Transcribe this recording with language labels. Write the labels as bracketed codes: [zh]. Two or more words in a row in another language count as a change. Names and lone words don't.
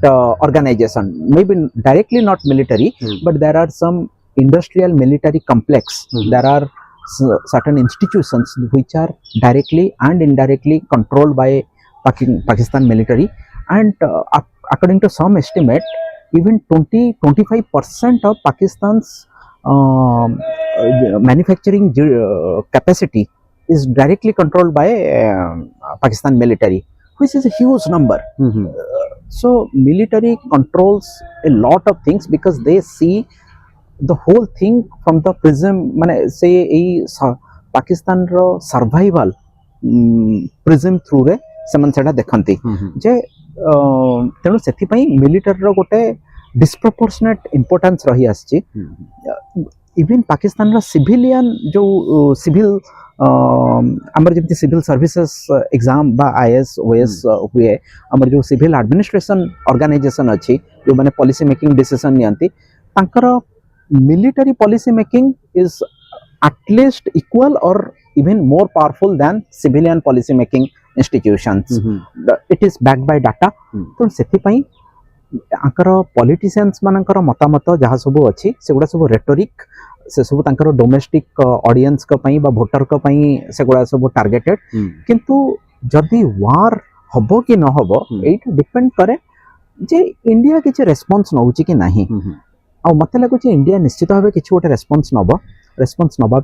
[en] organization, maybe directly not military but there are some industrial military complex there are certain institutions which are directly and indirectly controlled by Pakistan military and according to some estimate even 20-25% of Pakistan's manufacturing capacity is directly controlled by Pakistan military, which is a huge number. So military controls a lot of things because they see the whole thing from the prism [or] ମାନେ ସେ [en] Pakistan ro survival prism through [or] ରେ ସେମାନେ ସେଟା ଦେଖନ୍ତି ଯେ ତେଣୁ ସେଥି ପାଇଁ ମିଲିଟାରୀ ର ଗୋଟେ [en] disproportionate importance [or] ରହି ଆଛି ଇଭନ ପାକିସ୍ତାନ ର ସିଭିଲିଆନ ଯୋ ସିଭିଲ ଆମର ଯବ [en] civil services exam बा IAS OS [or] ହୁଏ ଆମର ଯୋ [en] civil administration organization [or] ଅଛି ଯୋ ମାନେ [en] policy making decision [or] ନିଅନ୍ତି ତାଙ୍କର [en] military policy making is at least equal or even more powerful than civilian policy making institutions. It is backed by data. [or] ତ ସେଥି ପାଇଁ ଏମାନଙ୍କର ପଲିଟିସିଆନ୍ସ ମାନଙ୍କର ମତାମତ ଯାହା ସବୁ ଅଛି ସେଗୁଡ଼ା ସବୁ ରେଟୋରିକ ସେ ସବୁ ତାଙ୍କର [en] domestic audience [or] କା ପାଇଁ ବା ଭୋଟର କା ପାଇଁ ସେଗୁଡ଼ା ସବୁ ଟାର୍ଗେଟେଡ କିନ୍ତୁ ଯଦି ୱାର ହେବ କି ନ ହେବ ଏଟା ଡିପେଣ୍ଡ କରେ ଯେ ଇଣ୍ଡିଆ କିଛି ରେସପନ୍ସ ନେଉଛି କି ନାହିଁ ଆଉ ମତେ ଲାଗୁଛି ଇଣ୍ଡିଆ ନିଶ୍ଚିତ ଭାବେ କିଛି ଗୋଟେ ରେସପନ୍ସ ନେବ